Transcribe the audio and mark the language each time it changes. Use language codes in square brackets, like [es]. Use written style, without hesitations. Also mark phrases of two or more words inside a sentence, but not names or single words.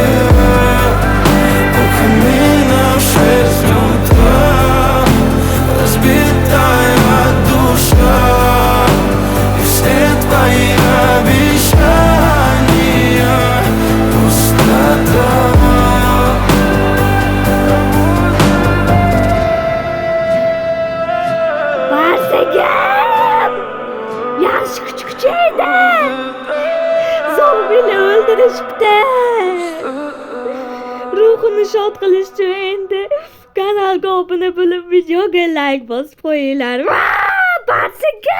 [ru] У камина в 6 утра разбитая душа. И все твои обещания пустота. [uz] Barsigim! Yaxshi kuchukchaydi. Zombilar o'ldirishibdi. Ruhini shod qilish uchun endi kanalga obuna bo'lib, videoga like bosib qo'yinglar.